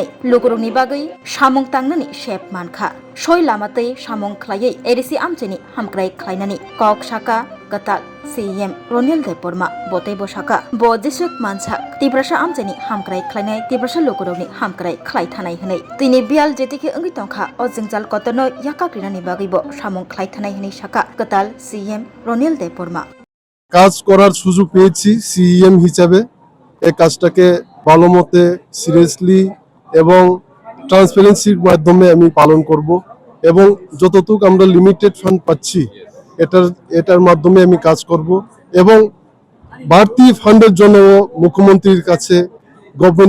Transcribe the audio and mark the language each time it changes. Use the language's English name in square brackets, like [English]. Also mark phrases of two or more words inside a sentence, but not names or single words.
[Kok Borok] Lukuruni Bagai Shamung Tangnani Shep Mankha Shoi Lamatei Shamung Klayei Edisi Amcheni Hamkrai Klainani Kok Shaka Ketal CM Roniel Deborma Bote Boshaka Bo Jisuk Manchak Tibrasha Amcheni Hamkrai Klainai Tibrasha Lukuruni Hamkrai Klai Thanai Hnei Tini Bial Jetike Angi Tongkha Ojingjal Kotono Yaka Krinani Bagibo Shamung Klai Thanai Hnei Shaka Ketal CM Roniel Deborma [Bangla] কাজ করার সুযোগ পেয়েছি সিএম হিসাবে এই কাজটাকে ভালো মতে সিরিয়াসলি এবং ট্রান্সপারেন্সির মাধ্যমে আমি পালন করব এবং যতটুকু আমরা [English] limited fund [Bangla] পাচ্ছি এটার মাধ্যমে আমি কাজ করব এবং বাড়তি ফান্ডের জন্য মুখ্যমন্ত্রীর কাছে গভর্নমেন্ট